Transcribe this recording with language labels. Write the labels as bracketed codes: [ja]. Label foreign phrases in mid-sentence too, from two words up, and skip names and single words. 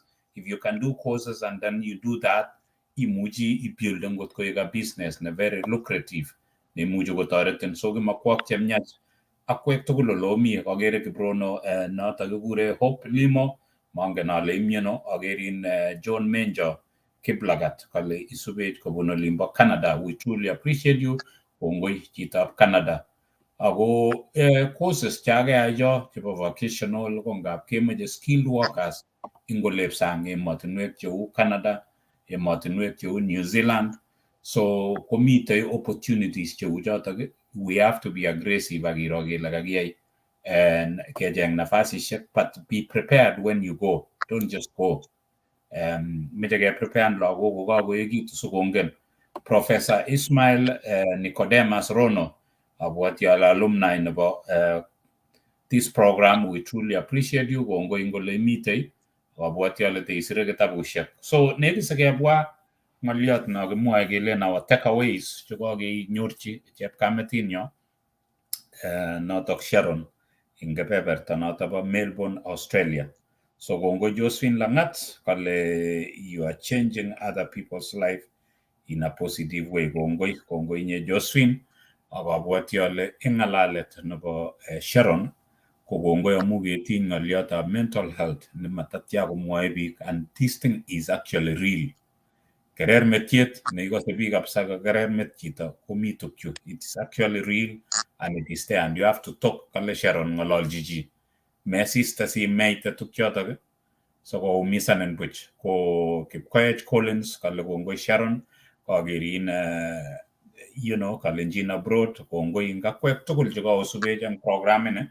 [en] If you can do courses and then you do that, [kln] imuji i-build ngot ko ega business na [en] very lucrative [kln] ne imuji ko toretin. So makwak chemnyach akwek tugul lo mi agere Kibrono noto kikure Hope Limo mangen ale imyeno. Agerin John Menjo Kiplagat kale isubet kobun olimbo Canada. [en] We truly appreciate you. [kln] Kongoi chitab Canada. Ako courses chake cho chebo vocational ko ngap kemoche [en] skilled workers [kln] ing olep sang emotinwek cheu Canada, emotinwek cheu New Zealand. So komite opportunities cheu chotok, [en] we have to be aggressive [kln] akiro kele kakiyai [en] and [kln] kecheng nafasishek, [en] but be prepared when you go. Don't just go. [kln] Meche ke prepare lagok kokakoekitu sikongen. Professor Ismail Nicodemus Rono, abwati ale alumni nebo [en] this program, we truly appreciate you [kln] kongoi ngole imitei, abwati ale teisire kitabushek. So nekit sikebwa ng'oliot no kimwoe kelen [en] our takeaways [kln] chekakenyorchi chepkametinyo notok Sharon ing kebeberta notok bo Melbourne, Australia. [en] So [kln] kongoi Josephine Langat kale [en] you are changing other people's life in a positive way. [kln] Kongoi nye Josephine, akabwati ale ing ng'alalet nebo Sharon ko kongoi amu ketiny ng'oliotab [en] mental health [kln] nematatya komwoe biik, [en] and this thing is actually real. [kln] Kerer metiet neikose biik kabisa kerer met chito komi tukyu. [en] It is actually real and it is there and you have to talk. [kln] Kale Sharon ng'ololchi chi mesista si meite tukchotok so koumisanin buch. Ko Kipkoech Collins kale kongoi Sharon kakerin Kalenjin abroad, kongoi ing akwek tugul chekakosubech eng programini.